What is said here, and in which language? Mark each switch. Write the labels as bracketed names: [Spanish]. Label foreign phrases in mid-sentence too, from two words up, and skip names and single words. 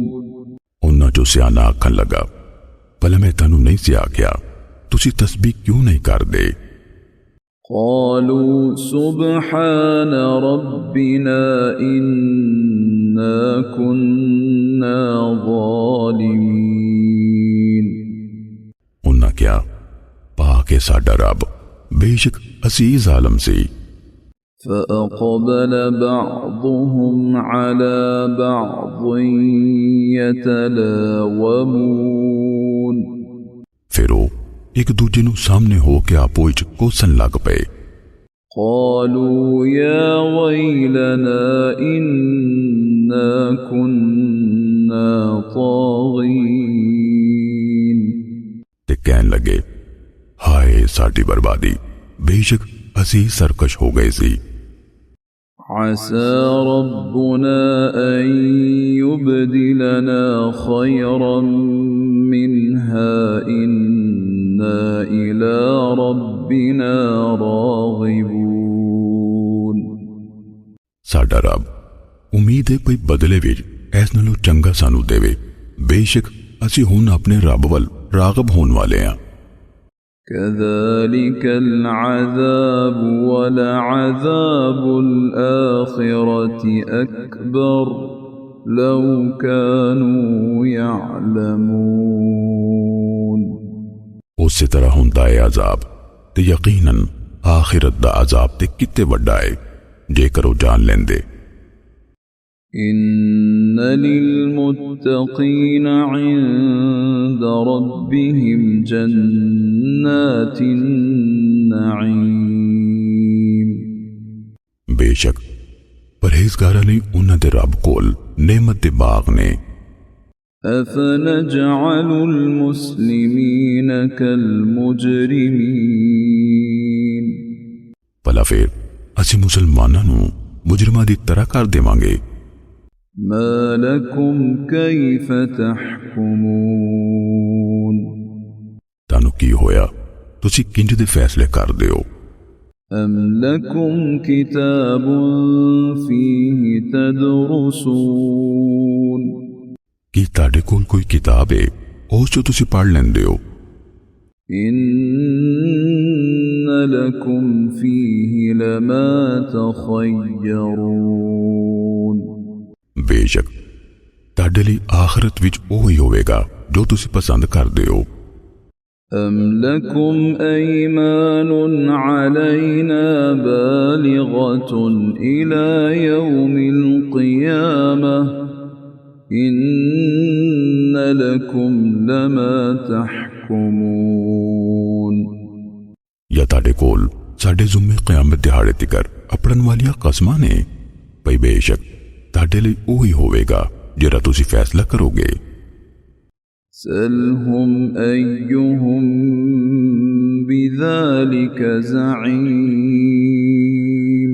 [Punjabi] ਉਹਨਾਂ ਚੋਂ ਸਿਆਣਾ ਆਖਣ ਲੱਗਾ ਭਲਾ ਮੈਂ ਤੁਹਾਨੂੰ ਨਹੀਂ ਸੀ ਆਖਿਆ ਤੁਸੀਂ ਤਸਬੀਹ ਕਿਉਂ ਨਹੀਂ ਕਰਦੇ। [Arabic] قالوا سبحان ربنا إنا كنا ظالمين [Punjabi] ਉਹਨਾਂ ਕਿਹਾ ਪਾਕ ਹੈ ਸਾਡਾ ਰੱਬ ਬੇਸ਼ੱਕ ਅਸੀਂ ਜ਼ਾਲਮ ਸੀ। [Arabic] فأقبل بعضهم على بعض يتلاومون [Punjabi] ਫਿਰ ਉਹ ਇੱਕ ਦੂਜੇ ਨੂੰ ਸਾਹਮਣੇ ਹੋ ਕੇ ਆਪੋ ਵਿੱਚ ਕੋਸਣ ਲੱਗ ਪਏ। [Arabic] قالوا يا ويلنا إنا كنا طاغين [Punjabi] ਤੇ ਕਹਿਣ ਲੱਗੇ ਹਾਏ ਸਾਡੀ ਬਰਬਾਦੀ ਬੇਸ਼ੱਕ ਅਸੀਂ ਸਰਕਸ਼ ਹੋ ਗਏ ਸੀ। [Arabic] عسى ربنا أن يبدلنا خيرا منها إنا إلى ربنا راغبون [Punjabi] ਸਾਡਾ ਰੱਬ ਉਮੀਦ ਹੈ ਕੋਈ ਬਦਲੇ ਵਿੱਚ ਇਸ ਨਾਲੋਂ ਚੰਗਾ ਸਾਨੂੰ ਦੇਵੇ ਬੇਸ਼ੱਕ ਅਸੀਂ ਹੁਣ ਆਪਣੇ ਰੱਬ ਵੱਲ ਰਾਗਬ ਹੋਣ ਵਾਲੇ ਹਾਂ। [Arabic] كذلك العذاب ولعذاب الآخرة أكبر لو كانوا يعلمون [Punjabi] ਉਸੇ ਤਰ੍ਹਾਂ ਹੁੰਦਾ ਹੈ ਅਜ਼ਾਬ ਤੇ ਯਕੀਨਨ ਆਖਿਰਤ ਦਾ ਅਜ਼ਾਬ ਤੇ ਕਿਤੇ ਵੱਡਾ ਹੈ ਜੇਕਰ ਉਹ ਜਾਣ ਲੈਂਦੇ। [Arabic] إن للمتقين عند ربهم جنات النعيم [Punjabi] ਬੇਸ਼ੱਕ ਪਰਹੇਜ਼ਗਾਰਾਂ ਲਈ ਉਹਨਾਂ ਦੇ ਰੱਬ ਕੋਲ ਨੇਮਤ ਦੇ ਬਾਗ ਨੇ। [Arabic] أفنجعل المسلمين كالمجرمين [Punjabi] ਭਲਾ ਫਿਰ ਅਸੀਂ ਮੁਸਲਮਾਨਾਂ ਨੂੰ ਮੁਜਰਮਾਂ ਦੀ ਤਰ੍ਹਾਂ ਕਰ ਦੇਵਾਂਗੇ। [Arabic] ما لكم كيف تحكمون [Punjabi] ਤੁਹਾਨੂੰ ਕੀ ਹੋਇਆ ਤੁਸੀਂ ਕਿੰਜ ਦੇ ਫੈਸਲੇ ਕਰਦੇ ਹੋ। [Arabic] أم لكم كتاب فيه تدرسون [Punjabi] ਕੀ ਤੁਹਾਡੇ ਕੋਲ ਕੋਈ ਕਿਤਾਬ ਹੈ ਉਸ ਚੋਂ ਤੁਸੀਂ ਪੜ੍ਹ ਲੈਂਦੇ ਹੋ। [Arabic] إن لكم فيه لما تخيرون [Punjabi] ਬੇਸ਼ੱਕ ਤੁਹਾਡੇ ਲਈ ਆਖਰਤ ਵਿੱਚ ਉਹ ਹੀ ਹੋਵੇਗਾ ਜੋ ਤੁਸੀਂ ਪਸੰਦ ਕਰਦੇ ਹੋ। [Arabic] أم لكم أيمان علينا بالغة إلى يوم القيامة إن لكم لما تحكمون [Punjabi] ਜਾਂ ਤੁਹਾਡੇ ਕੋਲ ਸਾਡੇ ਜ਼ੁੰਮੇ ਕਯਾਮਤ ਦਿਹਾੜੇ ਤਿਕਰ ਅਪੜਨ ਵਾਲੀਆਂ ਕਸਮਾਂ ਨੇ ਭਈ ਬੇਸ਼ੱਕ ਤਾਡੇ ਲਈ ਓਹੀ ਹੋਵੇਗਾ ਜੇੜਾ ਤੁਸੀਂ ਫੈਸਲਾ ਕਰੋਗੇ। [Arabic] سلهم أيهم بذلك زعيم,